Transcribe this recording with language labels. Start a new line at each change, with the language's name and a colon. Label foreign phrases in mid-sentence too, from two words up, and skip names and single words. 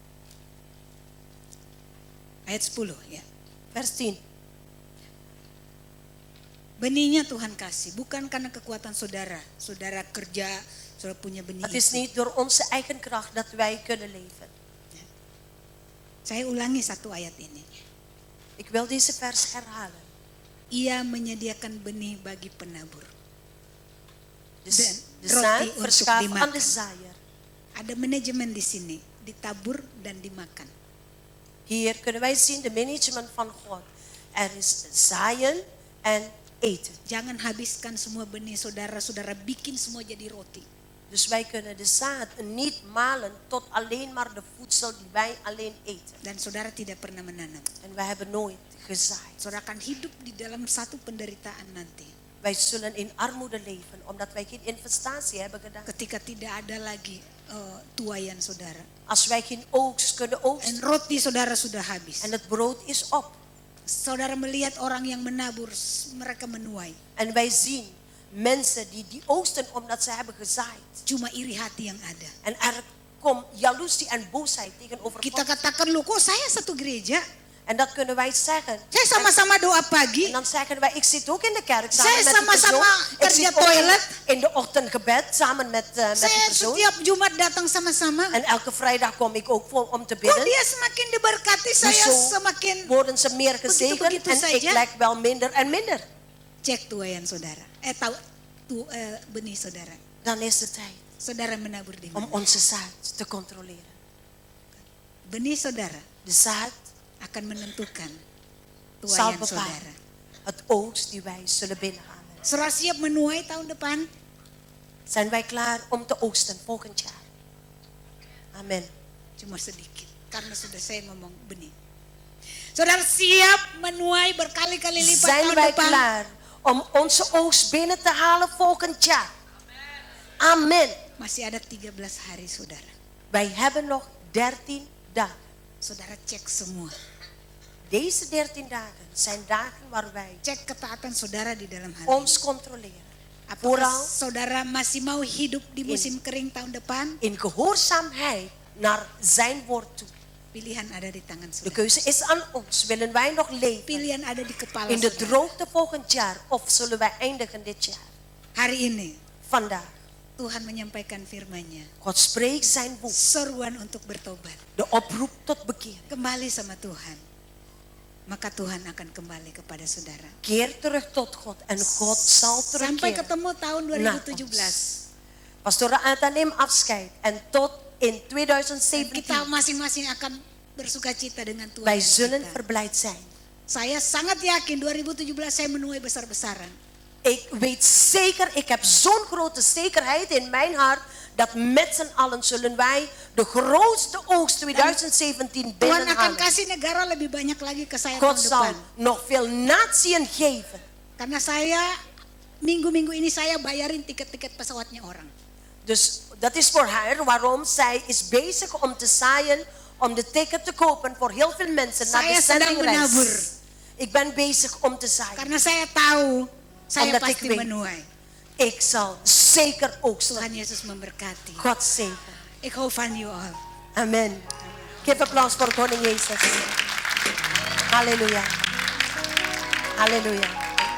Indonesian: Ayat 10 ya.
Dutch: Vers 10.
Indonesian: Benihnya Tuhan kasih, bukan karena kekuatan saudara. Saudara kerja, saudara punya benih.
Dutch: Het is
Indonesian: itu.
Dutch: niet door onze eigen kracht dat wij kunnen leven.
Indonesian: Saya ulangi satu ayat ini.
Dutch: Ik wil deze vers herhalen.
Indonesian: Ia menyediakan benih bagi penabur.
Dutch: De,
Indonesian: Dan
Dutch: de
Indonesian: roti
Dutch: zaad
Indonesian: untuk
Dutch: verschaft
Indonesian: dimakan.
Dutch: aan de zaaier.
Indonesian: Ada manajemen di sini, ditabur dan dimakan.
Dutch: Hier kunnen wij zien de management van God. Er is zaaien en eten.
Indonesian: Jangan habiskan semua benih saudara-saudara, bikin semua jadi roti.
Dutch: Dus wij kunnen de zaad niet malen tot alleen maar de voedsel die wij alleen eten.
Indonesian: Dan saudara tidak pernah menanam.
Dutch: En wij hebben nooit gezaaid.
Indonesian: Saudara akan hidup di dalam satu penderitaan nanti.
Dutch: Wij zullen in armoede leven omdat wij geen investatie hebben gedaan.
Indonesian: Ketika tidak ada lagi tuayan saudara.
Dutch: Als wij geen oogst kunnen En oogsten
Indonesian: roti saudara sudah habis.
Dutch: en het brood is op.
Indonesian: Saudara melihat orang yang menabur, mereka menuai.
Dutch: En wij zien mensen die oogsten omdat ze hebben gezaaid.
Indonesian: Cuma iri hati yang ada.
Dutch: En er komt jaloezie en boosheid tegenover
Indonesian: Kita
Dutch: God.
Indonesian: katakan, loh kok saya satu gereja?
Dutch: En dat kunnen wij zeggen.
Indonesian: Saya sama-sama doa pagi.
Dutch: En dan zeggen wij, ik zit ook in de kerk
Indonesian: Saya
Dutch: samen met die persoon.
Indonesian: sama-sama
Dutch: Ik
Indonesian: kerja
Dutch: zit ook
Indonesian: toilet.
Dutch: in de ochtendgebed samen met die
Indonesian: Saya
Dutch: persoon.
Indonesian: setiap Jumat datang sama-sama.
Dutch: En elke vrijdag kom ik ook voor om te
Indonesian: Kok
Dutch: bidden.
Indonesian: dia semakin diberkati, saya
Dutch: Zo
Indonesian: semakin
Dutch: worden ze meer gezegend
Indonesian: begitu
Dutch: en ik
Indonesian: saja.
Dutch: lijk wel minder en minder.
Indonesian: cek tuayan saudara. Benih saudara.
Dutch: Dan is het tijd
Indonesian: Saudara menabur di
Dutch: om
Indonesian: mana?
Dutch: onze zaad te controleren.
Indonesian: Benih saudara
Dutch: De zaad
Indonesian: akan menentukan
Dutch: zal
Indonesian: tuayan
Dutch: bepalen
Indonesian: saudara.
Dutch: het oogst die wij zullen binnenhalen.
Indonesian: Saudara siap menuai tahun depan?
Dutch: Zijn wij klaar om te oogsten volgend jaar? Amen.
Indonesian: Cuma sedikit, karena sudah saya ngomong benih. Saudara siap menuai berkali-kali lipat
Dutch: Zijn
Indonesian: tahun
Dutch: wij
Indonesian: depan?
Dutch: klaar om onze oogst binnen te halen volgend jaar? Amen.
Indonesian: Masih ada 13 hari saudara.
Dutch: Wij hebben nog 13 dagen.
Indonesian: Saudara cek semua.
Dutch: Deze 13 dagen zijn dagen waar wij
Indonesian: Cek ketaatan saudara di dalam hati.
Dutch: ons controleren.
Indonesian: Apakah
Dutch: Vooral
Indonesian: saudara masih mau hidup di musim kering tahun depan?
Dutch: in gehoorzaamheid naar zijn woord toe.
Indonesian: Pilihan ada di tangan
Dutch: De
Indonesian: saudara.
Dutch: keuze is aan ons. Willen wij nog leven
Indonesian: Pilihan ada di kepala
Dutch: in de
Indonesian: saudara.
Dutch: droogte volgend jaar of zullen wij eindigen dit jaar?
Indonesian: Hari ini
Dutch: Vandaag.
Indonesian: Tuhan menyampaikan firman-Nya.
Dutch: God spreekt zijn woord.
Indonesian: Seruan untuk bertobat.
Dutch: De oproep tot bekering.
Indonesian: Kembali sama Tuhan. Maka Tuhan akan kembali kepada saudara.
Dutch: Keer terug tot God en God zal
Indonesian: Sampai
Dutch: terugkeren.
Indonesian: ketemu tahun Nah, 2017.
Dutch: Pastor Ata neemt afscheid en tot in
Indonesian: Dan
Dutch: 2017
Indonesian: kita masing-masing akan bersuka cita dengan Tuhan.
Dutch: wij
Indonesian: yang
Dutch: zullen
Indonesian: kita.
Dutch: verblijd zijn.
Indonesian: Saya sangat yakin 2017 saya menuai besar-besaran.
Dutch: Ik weet zeker, ik heb zo'n grote zekerheid in mijn hart dat met z'n allen zullen wij de grootste oogst 2017
Indonesian: Tuhan akan
Dutch: binnenhalen.
Indonesian: kasih negara lebih banyak lagi ke saya
Dutch: God
Indonesian: tahun
Dutch: zal
Indonesian: depan.
Dutch: nog veel natieën geven.
Indonesian: Karena saya minggu-minggu ini saya bayarin tiket-tiket pesawatnya orang.
Dutch: Dus dat is voor haar waarom zij is bezig om te zaaien, om de ticket te kopen voor heel veel mensen naar
Indonesian: Saya
Dutch: de
Indonesian: sedang menabur.
Dutch: zendingreis. Ik ben bezig om te zaaien.
Indonesian: Karena saya tahu saya
Dutch: Omdat ik
Indonesian: pasti
Dutch: weet.
Indonesian: menuai.
Dutch: Ik zal zeker oogsten.
Indonesian: Tuhan Yesus memberkati.
Dutch: God zegen. Ik hou van
English: you all.
Dutch: Amen. Geef applaus voor koning Jezus. Halleluja. Halleluja.